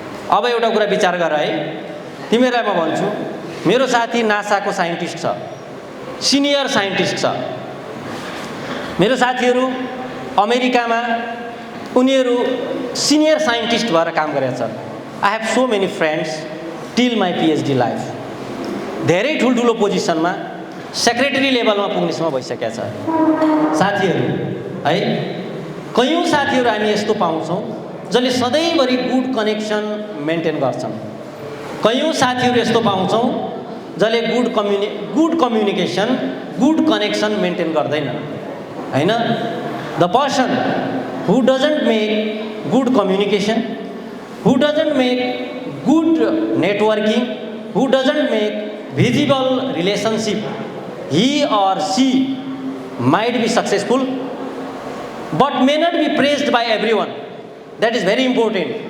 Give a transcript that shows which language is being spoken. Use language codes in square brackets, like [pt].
[ne] अब एउटा कुरा विचार गर है, तिमीहरूलाई म भन्छु, मेरो साथी नासाको साइन्टिस्ट छ, सिनियर साइन्टिस्ट छ। मेरो साथीहरू अमेरिकामा उनीहरू सिनियर साइन्टिस्ट भएर काम गरेका छन्। [en] I have so many friends till my PhD life. [ne] धेरै ठुल्ठुलो पोजिसनमा सेक्रेटरी लेभलमा पुग्नेसम्म भइसकेका छ साथीहरू है। कयौँ साथीहरू हामी यस्तो पाउँछौँ जसले सधैँभरि गुड कनेक्सन मेन्टेन गर्छन्। कयौँ साथीहरू यस्तो पाउँछौँ जसले good communication, good connection maintain गर्दैन हैन। [en] The person who doesn't make good communication, who doesn't make good networking, who doesn't make visible relationship, he or she might be successful but may not be praised by everyone. That is very important.